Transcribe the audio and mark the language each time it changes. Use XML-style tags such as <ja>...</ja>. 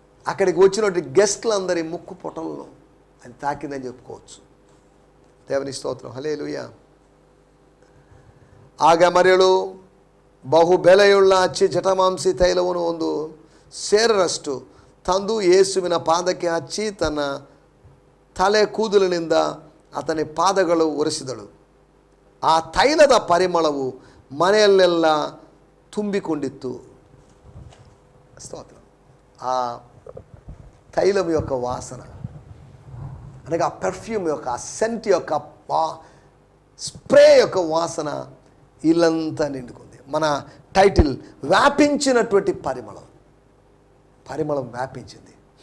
<te>అక్కడికి వచ్చినటువంటి గెస్ట్లందరి ముక్కు పొటలను అది తాకిందని చెప్పుకోవచ్చు. దేవుని స్తోత్రం. హల్లెలూయా.</te> <kn>ಆಗ ಮರೆಯಲು ಬಹು ಬೆಲೆಯುಳ್ಳ ಹಚ್ಚಿ ಜಟಮಾಂಸಿ ತೈಲವನ್ನು ಒಂದು ಸೇರರಷ್ಟು ತಂದು ಯೇಸುವಿನ ಪಾದಕ್ಕೆ ಹಚ್ಚಿ ತನ್ನ ತಲೆ ಕೂದಲಿನಿಂದ ಆತನ ಪಾದಗಳು ಒರೆಸಿದಳು. ಆ ತೈಲದ ಪರಿಮಳವು ಮನೆಯಲ್ಲೆಲ್ಲ ತುಂಬಿಕೊಂಡಿತ್ತು.</kn> <te>స్తోత్రం. ఆ తైలం యొక్క వాసన అనగా ఆ పెర్ఫ్యూమ్ యొక్క ఆ సెంట్ యొక్క స్ప్రే యొక్క వాసన ఇల్లంతా నిండుకుంది. మన టైటిల్ వ్యాపించినటువంటి పరిమళం వ్యాపించింది.</te>